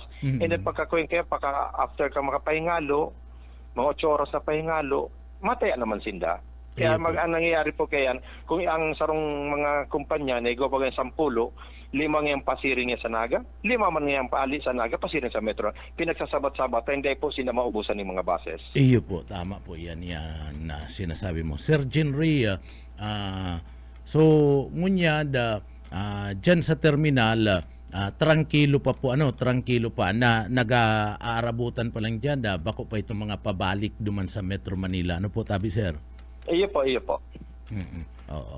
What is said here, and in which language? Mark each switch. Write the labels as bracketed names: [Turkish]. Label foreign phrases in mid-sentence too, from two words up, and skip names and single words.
[Bikol] And then pagkakuhin kayo, after ka makapahingalo, mga 8 oras na pahingalo, mataya naman sinda. Kaya ang nangyayari po kaya, kung ang sarong mga kumpanya na igawa pa 10, 5 ngayang pasiring niya sa Naga, 5 man ngayang paali sa Naga, pasiring sa Metro. [Filipino] Pinagsasabat-sabat, hindi po sila maubusan ng mga bases. [Bikol] Iyo po, tama po yan na sinasabi mo. Sir Jenry, so ngunya dyan sa terminal, trangkilo pa po, trangkilo pa na nag-aarabutan pa lang dyan, bako pa itong mga pabalik duman sa Metro Manila. Ano po tabi, sir? Iyo po. Oo.